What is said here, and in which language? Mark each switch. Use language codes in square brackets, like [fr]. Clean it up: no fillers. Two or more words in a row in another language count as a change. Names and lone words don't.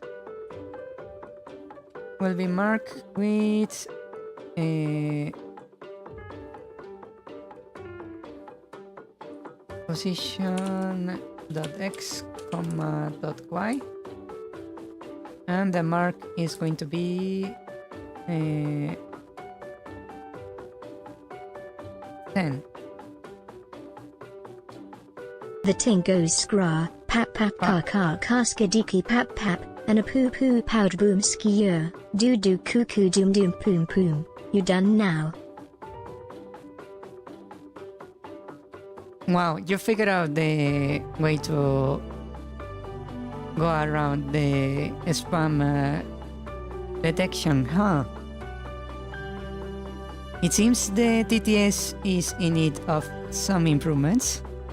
[en] Will be marked with position .x, .y, and the mark is going to be 10. The ting goes scra, pap pap ka ka ka skadiki pap pap, and a poo poo poud boom skier, doo doo cuckoo doom doom poom poom. You done now? Wow, you figured out the way to go around the spam detection, huh? It seems the TTS is in need of some improvements.